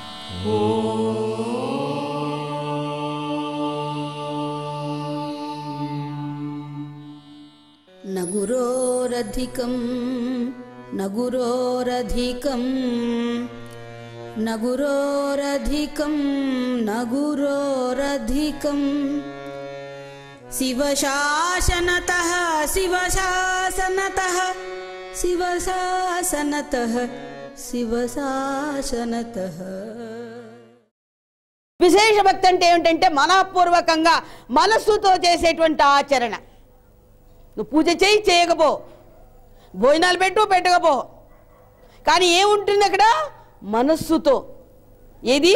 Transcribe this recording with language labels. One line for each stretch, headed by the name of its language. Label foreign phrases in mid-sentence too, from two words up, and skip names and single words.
Sanskrit: न गुरोरधिकं न गुरोरधिकं न गुरोरधिकं न गुरोरधिकं शिवशासनतः शिवशासनतः शिवशासनतः शिवशासनतः।
Telugu: విశేష భక్తి అంటే ఏమిటంటే మనఃపూర్వకంగా మనస్సుతో చేసేటువంటి ఆచరణ. నువ్వు పూజ చేయి చేయకపో, భోజనాలు పెట్టకపో, కానీ ఏముంటుంది అక్కడ? మనస్సుతో. ఏది?